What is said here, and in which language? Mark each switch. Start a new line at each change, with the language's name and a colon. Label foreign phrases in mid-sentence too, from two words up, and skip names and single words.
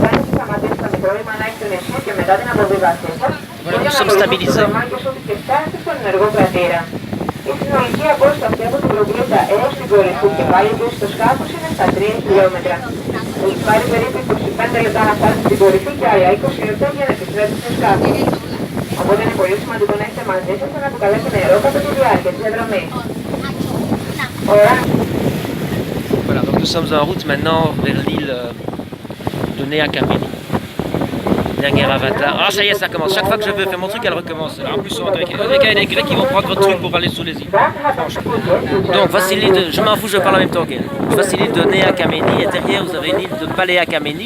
French: Voilà, nous sommes stabilisés.
Greek: ενεργό κρατήρα. Η συνολική απόσταση από την προβλήτα έως την κορυφή και πάλι πίσω στο σκάφος είναι στα 3 χιλιόμετρα. Πάρει περίπου 25 λεπτά να φτάσει στην κορυφή και άλλα 20 λεπτά για να επιστρέψει στο σκάφος. Οπότε είναι πολύ σημαντικό να έχετε μαζί σας και να αποκαλέσετε νερό κατά τη διάρκεια της διαδρομής. Ωραία.
French: Voilà, donc nous sommes en route maintenant vers l'île de Nea Kameni. Dernier avatar. Ah, ça y est, ça commence. Chaque fois que je veux faire mon truc, elle recommence. En plus, en grec. Les gars et les grecs qui vont prendre votre truc pour aller sur les îles. Donc, voici l'île de. Je m'en fous, je parle en même temps qu'elle. Voici l'île de Nea Kameni. Et derrière, vous avez l'île de Palea Kameni.